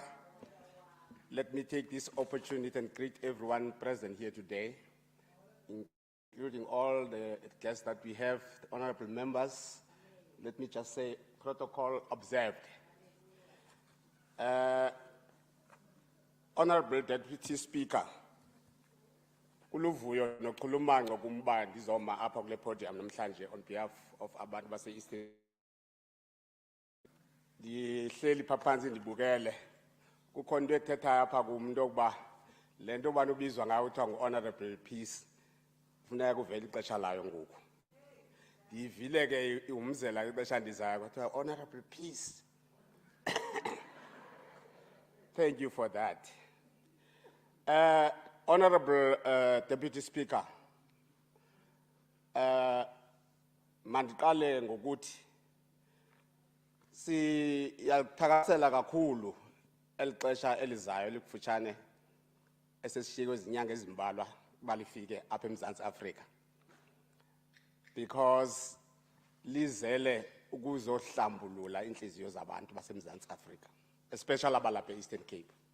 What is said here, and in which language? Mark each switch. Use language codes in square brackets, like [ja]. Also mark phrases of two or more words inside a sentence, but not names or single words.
[en] Let me take this opportunity and greet everyone present here today, including all the guests that we have, the honorable members. Let me just say, protocol observed. Honorable Deputy Speaker, [xh] uluvuyo nokhuluma ngokumbani ndizoma apha kule podium namhlanje [en] on behalf of [xh] abantu base-Eastern. Ndihleli phaphansi ndibukele kukhona into ethethayo apha kum into yokuba le nto ubani ubizwa ngayo kuthiwa ngu- [en] honorable peace [xh] funeka kuvela ixesha layo ngoku. Ndiyivile ke umzela ixesha ndizayo kuthiwa [en] honorable peace. Thank you for that. Honorable Deputy Speaker, [xh] mandiqale ngokuthi siyathakasela kakhulu elixesha elizayo likufutshane esesishiywe izinyanga ezimbalwa balifike apha eMzantsi Afrika, because lizele ukuzohlambulula inhliziyo zabantu baseMzantsi Afrika, especially abalapha e-Eastern Cape.